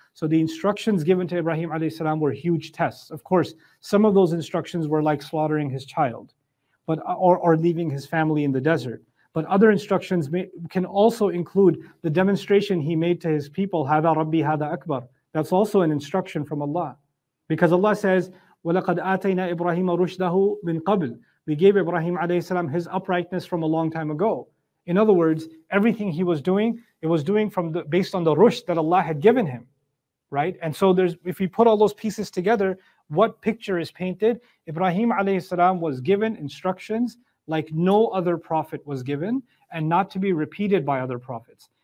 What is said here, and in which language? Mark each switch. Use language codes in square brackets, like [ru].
[en] So the instructions given to Ibrahim alayhi salam were huge tests. Of course, some of those instructions were like slaughtering his child, or leaving his family in the desert. But other instructions can also include the demonstration he made to his people, [ar] Hada Rabbi, Hada Akbar. [en] That's also an instruction from Allah. Because Allah says, [ar] وَلَقَدْ آتَيْنَا إِبْرَاهِيمَ رُشْدَهُ مِنْ قَبْلِ. [en] We gave Ibrahim alayhi salam his uprightness from a long time ago. In other words, everything he was doing, it was doing based on the rushd that Allah had given him. Right? And so if we put all those pieces together, what picture is painted? Ibrahim alayhi salam was given instructions like no other prophet was given, and not to be repeated by other prophets.